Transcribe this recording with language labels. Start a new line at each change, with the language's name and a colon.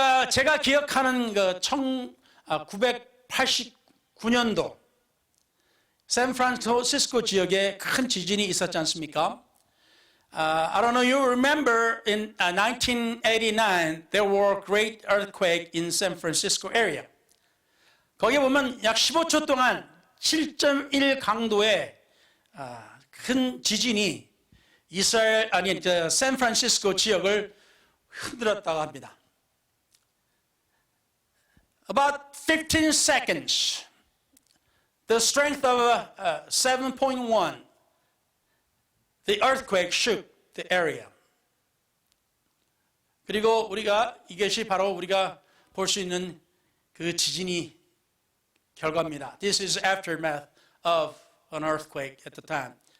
Korean: 제가 기억하는 그 1989년도 샌프란시스코 지역에 큰 지진이 있었지 않습니까?
English: I don't know, you remember in 1989 there were great earthquake in San Francisco area.
Korean: 거기에 보면 약 15초 동안 7.1 강도의 큰 지진이 샌프란시스코 지역을 흔들었다고 합니다.
English: About 15 seconds, the strength of 7.1, the earthquake shook the area.
Korean: 그리고 이것이 바로 우리가 볼 수 있는 그 지진이 결과입니다.
English: This is aftermath of an earthquake at the time.